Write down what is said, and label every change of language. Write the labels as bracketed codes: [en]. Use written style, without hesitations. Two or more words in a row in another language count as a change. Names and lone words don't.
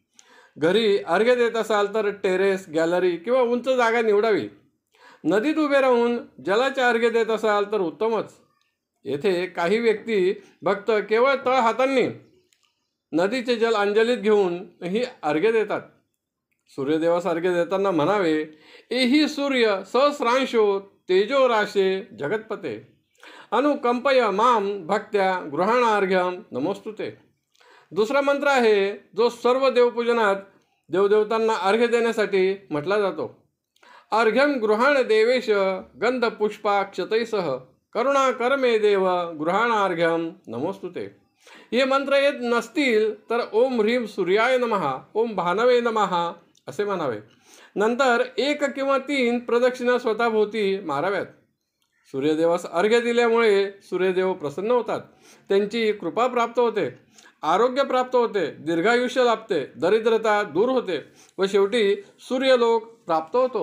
[mr] घरी अर्घ्य देत असाल तर टेरेस, गॅलरी किंवा उंच जागा निवडावी. नदीत उभे राहून जलाचे अर्घ्य देत असाल तर उत्तमच. येथे काही व्यक्ती भक्त केवळ तळ हातांनी नदीचे जल अंजलीत घेऊन ही अर्घ्य देतात. सूर्यदेवास अर्घ्य देताना म्हणावे, [sa] एही सूर्य सहस्रांशो तेजो राशे जगतपते अनुकंपय माम भक्त्या गृहाणार्घ्यम नमोस्तुते. [mr] दुसरा मंत्र आहे जो सर्व देवपूजनात देवदेवतांना अर्घ्य देण्यासाठी म्हटला जातो. [sa] अर्घ्यम गृहाण देवेश गंध पुष्पाक्षतैसह करुणा करमे देव गृहाणार्घ्यम नमोस्तुते. [mr] हे मंत्र येत नसतील तर [sa] ओम ह्रीम सूर्याय नमः, ओम भानवे नमः [mr] असे म्हणावे. नंतर 1 किंवा 3 प्रदक्षिणा स्वतःभोवती माराव्यात. सूर्यदेवास अर्घ्य दिल्यामुळे सूर्यदेव प्रसन्न होतात. त्यांची कृपा प्राप्त होते, आरोग्य प्राप्त होते, दीर्घायुष्य लाभते, दरिद्रता दूर होते व शेवटी सूर्यलोक प्राप्त होतो.